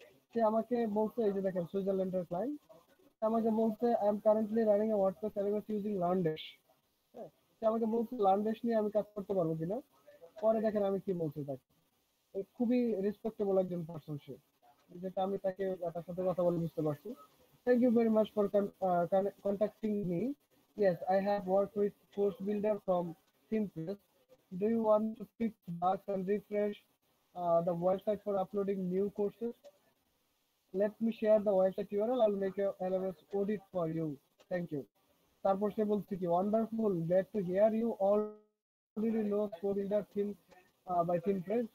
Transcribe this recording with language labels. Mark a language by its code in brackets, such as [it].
[bn] সে আমাকে বলছে, এই যে দেখেন সুইজারল্যান্ডের ক্লায়েন্ট, আমাকে বলছে [en] I am currently running a WordPress LMS using LearnDash. [bn] হ্যাঁ, সে আমাকে বলছে লার্নড্যাশ নিয়ে আমি কাজ করতে পারবো কিনা। পরে দেখেন আমি কি বলছি তাকে। খুবই রেসপেক্টেবল একজন পার্সন সে, যেটা আমি তাকে, তার সাথে কথা বলে বুঝতে পারছি। [en] Thank you very much for contacting me. Yes, I have worked with Course Builder from Thinkpress. Do you want to fix bugs and refresh the website for uploading new courses? Let me share the website URL. I'll make a LMS audit for you. Thank you. [bn] তারপর সে বলছে কি, [en] Wonderful, glad to hear you already know code builder theme by Thinkpress.